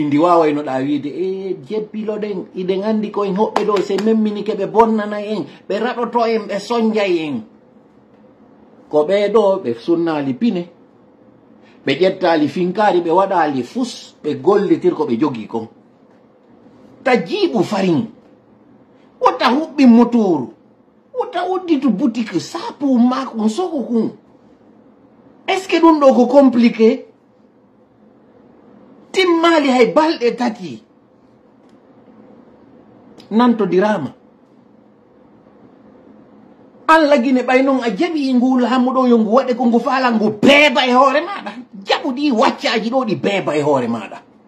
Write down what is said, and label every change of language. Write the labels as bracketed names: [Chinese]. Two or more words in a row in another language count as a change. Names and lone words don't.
[Fula] ndi wawaynoɗa wiide e jebbilo ɗen iɗen andi koyen hoɓɓe ɗo se memminike ɓe bonnana en ɓe raɗoto en ɓe sonjay en ko ɓeɗo ɓe sunnali pine ɓe ƴettali finkari ɓe waɗali fus ɓe gollitir ko ɓe jogi kon ta jiiɓu farin wota huɓɓi motoru wota udditu boutique sapu makon soko kun [French] est ce que [Fula] ɗum ɗo ko compliqué timmali hay balɗe tati nantodirama an lagine ɓay noon a jaɓi ngu laamu ɗo yo ngu waɗe ko ngu faala ngu beeba e hoore maɗa jaɓu ɗi waccaji ɗo ɗi beeba e hoore maɗa